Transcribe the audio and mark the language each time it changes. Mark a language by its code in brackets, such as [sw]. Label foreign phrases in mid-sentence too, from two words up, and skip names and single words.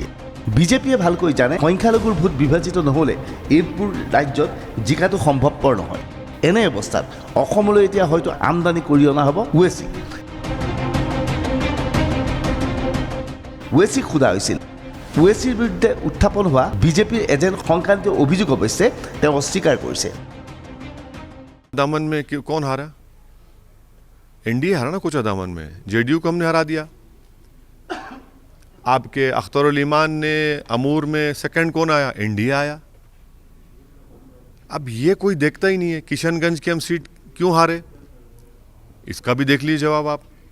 [as] বিজেপিয়ে ভালকৈ জানে সংখ্যালঘুৰ ভোট বিভাজিত নহ'লে এইবোৰ ৰাজ্যত জিকাটো সম্ভৱপৰ নহয়। এনে অৱস্থাত অসমলৈ এতিয়া হয়তো আমদানি কৰি অনা হ'ব ওৱেইচি। ওৱেইচিক সোধা হৈছিল, ওৱেইচিৰ বিৰুদ্ধে উত্থাপন হোৱা বিজেপিৰ এজেণ্ট সংক্ৰান্তীয় অভিযোগ অৱশ্যে তেওঁ অস্বীকাৰ কৰিছে। [hi] दामन में कौन हारा? एनडीए हारा ना कुछ दामन में, [en] JDU को [hi] हमने हरा दिया। आपके अख्तरुल ईमान ने अमूर में सेकंड कौन आया? एनडीए आया। अब ये कोई देखता ही नहीं है, किशनगंज की हम सीट क्यों हारे, इसका भी देख लीजिए जवाब आप।